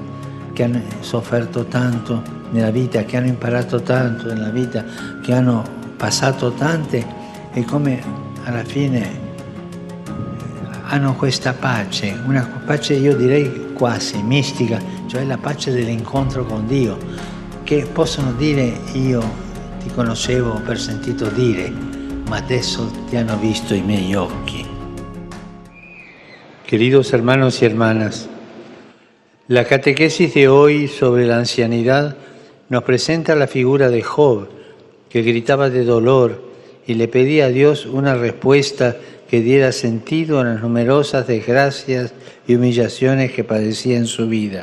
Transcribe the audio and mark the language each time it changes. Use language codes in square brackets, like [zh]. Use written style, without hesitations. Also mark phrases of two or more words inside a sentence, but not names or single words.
[it] che hanno sofferto tanto nella vita, che hanno imparato tanto nella vita, che hanno passato tante e come alla fine hanno questa pace, una pace io direi quasi mistica, cioè la pace dell'incontro con Dio, che possono dire io ti conoscevo per sentito dire, ma adesso ti hanno visto i miei occhi. [es] Queridos hermanos y hermanas, la catequesis de hoy sobre la ancianidad nos presenta la figura de Job, que gritaba de dolor y le pedía a Dios una respuesta que diera sentido a las numerosas desgracias y humillaciones que padecía en su vida.